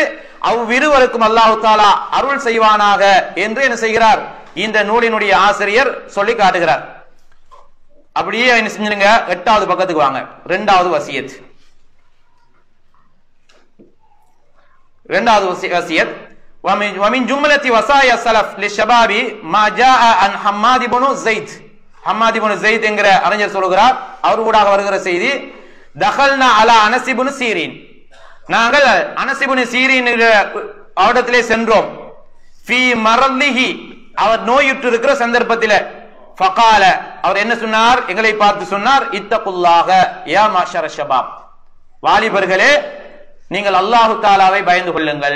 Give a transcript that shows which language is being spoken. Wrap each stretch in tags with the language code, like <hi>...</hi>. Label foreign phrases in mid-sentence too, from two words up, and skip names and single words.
<ta>அவ்விருவருக்கும் அல்லாஹ் தஆலா அருள் செய்வானாக என்று என்ன செய்கிறார், இந்த நூலினுடைய ஆசிரியர் சொல்லி காட்டுகிறார். அப்படியே என்ன செஞ்சிருங்க, 8வது பக்கத்துக்கு வாங்க. 2வது வசியத். 2வது வசியத்.</ta> <ar>ومن جملة وصايا السلف للشباب ما جاء عن حماد بن زيد.</ar> <ta>حماد بن زيد என்கிற அறிஞர் சொல்கிறார், அவர் கூட வருகிற செய்தி,</ta> <ar>دخلنا على انس بن سيرين.</ar> <ta>நாங்கள் அனஸ் இப்னு சீரின் அவரிடத்திலே சென்றோம்.</ta> <ar>في مرضه,</ar> <ta>அவர் நோயுற்று இருக்கிற சந்தர்ப்பத்தில். ஃபகால, அவர் என்ன சொன்னார், எங்களை பார்த்து சொன்னார்,</ta> <ar>اتقوا الله يا معشر الشباب,</ar> <ta>வாலிபர்களே நீங்கள் அல்லாஹ் தஆலாவை பயந்து கொள்ளுங்கள்.</ta>